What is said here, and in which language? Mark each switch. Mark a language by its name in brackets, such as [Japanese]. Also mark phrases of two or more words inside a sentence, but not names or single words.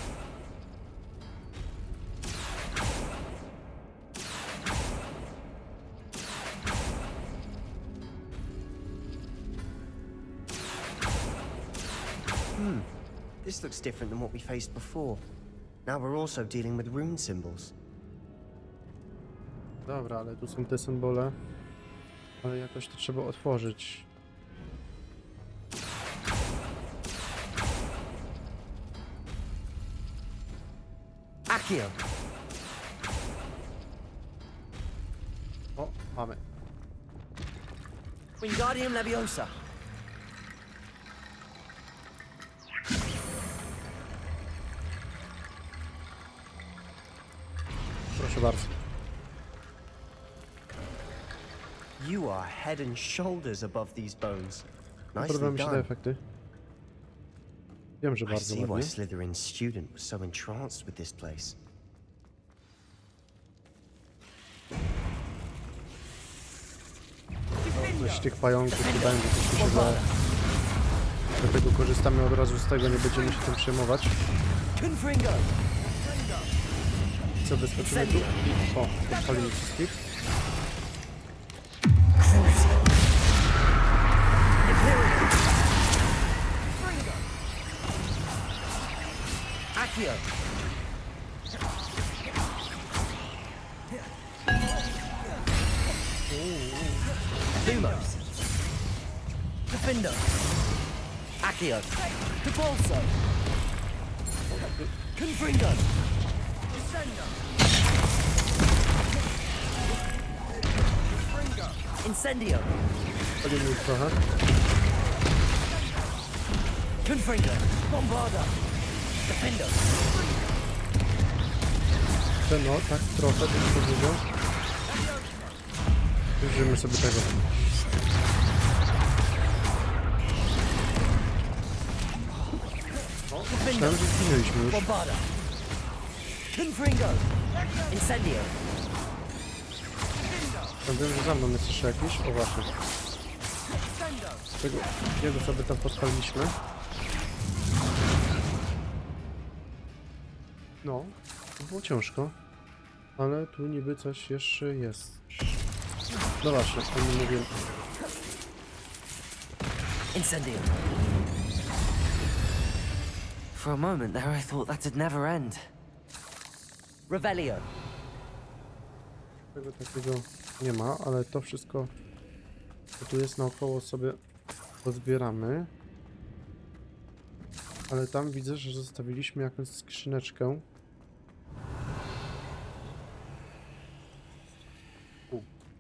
[English] This looks different than what we faced before. Now we're also dealing with rune symbols. [Polish] Dobra, ale tu są te symbole. Ale jakoś to trzeba otworzyć. Accio! O, mamy. Wingardium Leviosa! Proszę bardzo. [English] You are head and shoulders above these bones. [Polish] Podoba [English] Nicely [Polish] mi się te [English] done. [Polish] efekty. Wiem, że [English] I [Polish] bardzo [English] see why ładnie. Slytherin's student was so entranced with this place. [Polish] Coś tych pająków wydaje mi się, że dlatego korzystamy od razu z tego, nie będziemy się tym przejmować. Confringo! Co, wyskoczymy tu i o, odpalimy wszystkich. Accio! Lumos! Defender! Accio! Depulso! Confringo! Incendio! Odpalimy ich trochę. Confringo! Bombarda! Defender! No, tak trochę, bym powiedział. Użyjmy sobie tego. O, myślałem, że zginęliśmy już. Bombarda! Confringo! Incendio! Ja wiem, że za mną jest jeszcze jakiś. O właśnie. Tego jego sobie tam podpaliliśmy. No, to było ciężko. Ale tu niby coś jeszcze jest. No właśnie, to nie mówię. Incendio! [English] For a moment there I thought that'd never end. [Polish] Revelio! Tego takiego nie ma, ale to wszystko, co tu jest naokoło, sobie pozbieramy. Ale tam widzę, że zostawiliśmy jakąś skrzyneczkę.